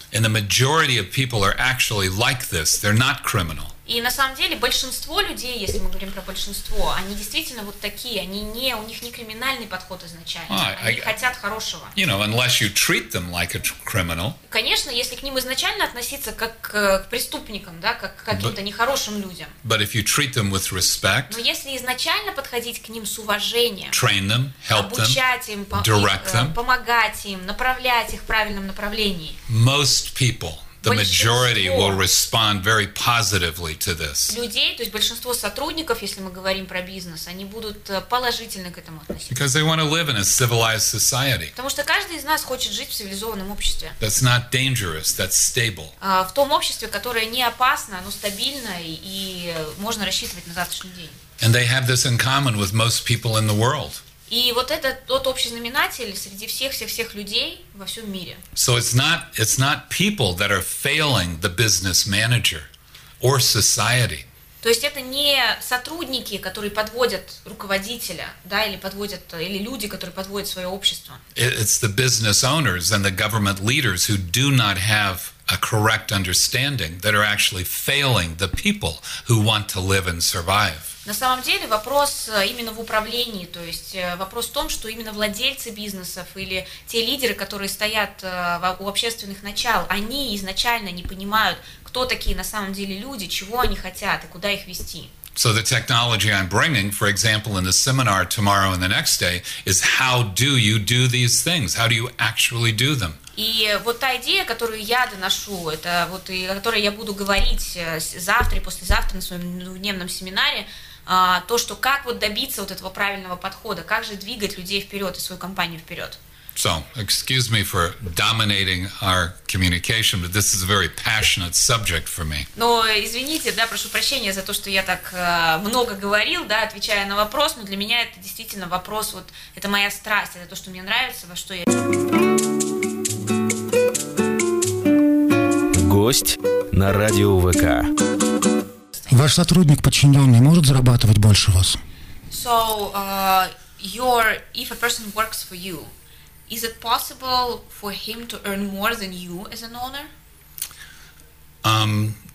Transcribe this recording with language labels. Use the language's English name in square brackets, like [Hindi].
[English] And the majority of people are actually like this. They're not criminal. [Russian] И на самом деле большинство людей, если мы говорим про большинство, они действительно вот такие. У них не криминальный подход изначально. Они хотят хорошего. [English] You know, unless you treat them like a criminal. [Russian] Конечно, если к ним изначально относиться как к преступникам, да, как к каким-то нехорошим людям. [English] But if you treat them with respect. [Russian] Но если изначально подходить к ним с уважением. [English] Train them, help them, [Russian] обучать им, [English] direct them, [Russian] помогать им, направлять их в правильном направлении. [English] Most people. The majority will respond very positively to this. [Russian] Людей, то есть большинство сотрудников, если мы говорим про бизнес, они будут положительно к этому относиться. [English] Because they want to live in a civilized society. [Russian] Потому что каждый из нас хочет жить в цивилизованном обществе. [English] That's not dangerous, that's stable. [Russian] В том обществе, которое не опасно, оно стабильное и можно рассчитывать на завтрашний день. [English] And they have this in common with most people in the world. [Russian] И вот это тот общий знаменатель среди всех людей во всем мире. [English] So it's not people that are failing the business manager or society. [Russian] То есть это не сотрудники, которые подводят руководителя, да, или люди, которые подводят свое общество. [English] It's the business owners and the government leaders who do not have a correct understanding that are actually failing the people who want to live and survive. [Russian] На самом деле вопрос именно в управлении, то есть вопрос в том, что именно владельцы бизнесов или те лидеры, которые стоят у общественных начал, они изначально не понимают, кто такие на самом деле люди, чего они хотят и куда их вести. [English] So the technology I'm bringing, for example, in the seminar tomorrow and the next day, is how do you do these things? How do you actually do them? [Russian] И вот та идея, которую я доношу, это вот и о которой я буду говорить завтра и послезавтра на своем дневном семинаре, то, что как вот добиться вот этого правильного подхода, как же двигать людей вперед и свою компанию вперед. [English] So, excuse me for dominating our communication, but this is a very passionate subject for me. [Russian] Но извините, да, прошу прощения за то, что я так много говорил, да, отвечая на вопрос, но для меня это действительно вопрос, вот это моя страсть, это то, что мне нравится, во что я... Гость на радио ВК. Ваш сотрудник подчиненный может зарабатывать больше вас? [English] So, if a person works for you, is it possible for him to earn more than you as an owner?